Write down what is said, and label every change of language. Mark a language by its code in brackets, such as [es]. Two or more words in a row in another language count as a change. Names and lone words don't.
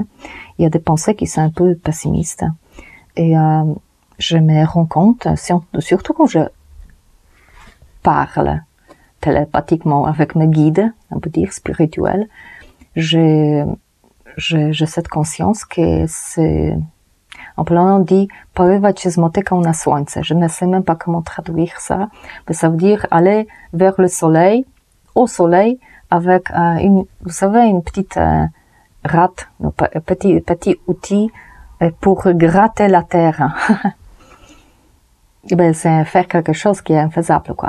[fr] Il y a des pensées qui sont un peu pessimistes. Et je me rends compte, surtout quand je parle télépathiquement avec mes guides, on peut dire spirituels, j'ai cette conscience que c'est, en polonais on dit [pl] poływać się z motyką na słońce. [fr] Je ne sais même pas comment traduire ça, mais ça veut dire aller vers le soleil, au soleil, avec vous savez, une petite rate, un petit outil pour gratter la terre. C'est faire quelque chose qui est infaisable, quoi.